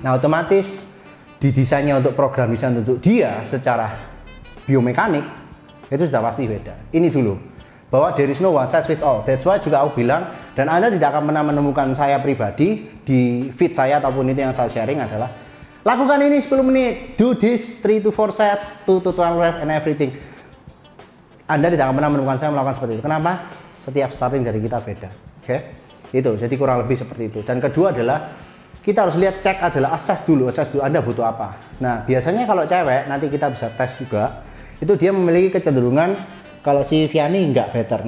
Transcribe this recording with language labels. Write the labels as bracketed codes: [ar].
[id] Nah, otomatis didesainnya untuk program desain untuk dia secara biomekanik itu sudah pasti beda. Ini dulu, bahwa [en] there is no one size fits all. That's why [id] juga aku bilang, dan Anda tidak akan pernah menemukan saya pribadi di feed saya ataupun itu yang saya sharing adalah Lakukan ini 10 menit. [en] Do this 3 to 4 sets, 2 to 12 reps and everything. [id] Anda tidak akan pernah menemukan saya melakukan seperti itu. Kenapa? Setiap starting dari kita beda. Oke? Itu. Jadi kurang lebih seperti itu. Dan kedua adalah kita harus lihat, cek adalah assess dulu Anda butuh apa. Nah, biasanya kalau cewek nanti kita bisa tes juga. Itu dia memiliki kecenderungan kalau si Vianney nggak better.